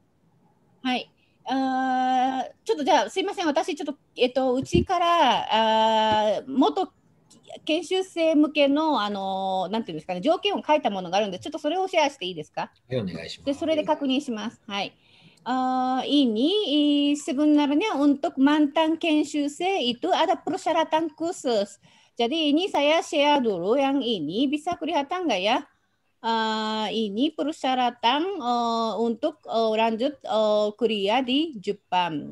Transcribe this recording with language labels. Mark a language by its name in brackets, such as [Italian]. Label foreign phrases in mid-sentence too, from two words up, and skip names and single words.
[Japanese] はい。ちょっとじゃあすいません、私ちょっとうちから元研修生向けのなんていうんですかね、条件を書いたものがあるんで、ちょっとそれをシェアしていいですか？はい、お願いします。でそれで確認します。はい。 [Indonesian] Ini sebenarnya untuk mantan kenshusei itu ada persyaratan khusus. Jadi ini saya share dulu yang ini, bisa kelihatan nggak ya? Ini persyaratan untuk lanjut kuliah di Jepang.